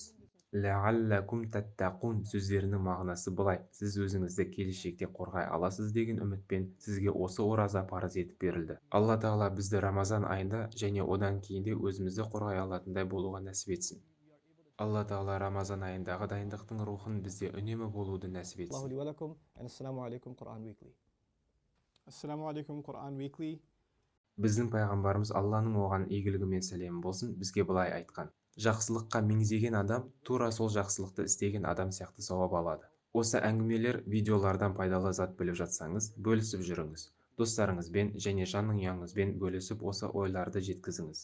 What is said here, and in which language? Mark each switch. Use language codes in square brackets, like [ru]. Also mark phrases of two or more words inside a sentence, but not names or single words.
[ar] لعلكم تتقون [kk] сөздерінің мағынасы былай: сіз өзіңізді келешекте қорғай аласыз деген үмітпен сізге осы ораза парыз етіп берілді. Алла тағала бізді Рамазан айында және одан кейін де өзімізді қорғай алатындай болуға нәсіп етсін. Алла тағала Рамазан айындағы дайындықтың рухын бізде үнемі болуды нәсіп етсін. [ar] السلام عليكم Quran Weekly. [kk] Біздің пайғамбарымыз, Алланың оған игілігі мен сәлемі болсын, бізге былай айтқан: жақсылыққа меңзеген адам тура сол жақсылықты істеген адам сияқты сауап алады. Осы әңгімелер, видеолардан пайдалы зат біліп жатсаңыз, бөлісіп жүріңіз. Достарыңызбен және жанның ұяңызбен бөлісіп осы ойларды жеткізіңіз.